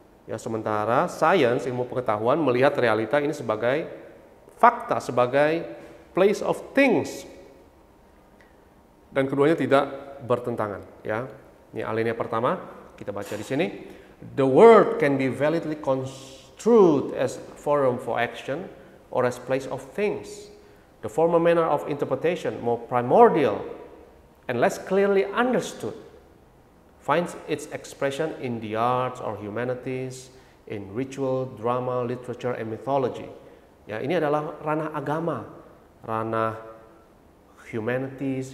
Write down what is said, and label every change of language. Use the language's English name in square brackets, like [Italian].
[Indonesian] Ya, sementara sains, ilmu pengetahuan melihat realita ini sebagai fakta, sebagai [English] place of things. [Indonesian] Dan keduanya tidak bertentangan, ya. Ini alinea pertama, kita baca di sini. [English] The word can be validly construed as forum for action or as place of things. The former manner of interpretation, more primordial and less clearly understood, finds its expression in the arts or humanities, in ritual, drama, literature, and mythology. [Indonesian] Ya, ini adalah ranah agama, ranah humanities.